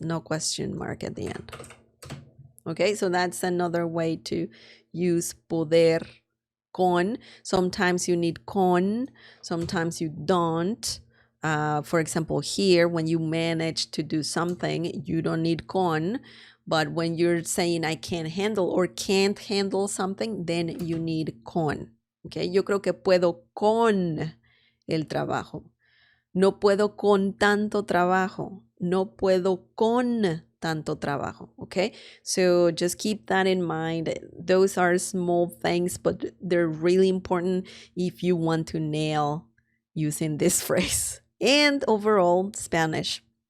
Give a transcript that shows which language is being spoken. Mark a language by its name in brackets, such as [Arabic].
[English] No question mark at the end. Okay, so that's another way to use poder con. Sometimes you need con, sometimes you don't. For example, here, when you manage to do something, you don't need con. But when you're saying I can't handle or can't handle something, then you need con. [Spanish] Okay, yo creo que puedo con el trabajo. No puedo con tanto trabajo. No puedo con tanto trabajo. [English] Okay, so just keep that in mind. Those are small things, but they're really important if you want to nail using this phrase and overall Spanish.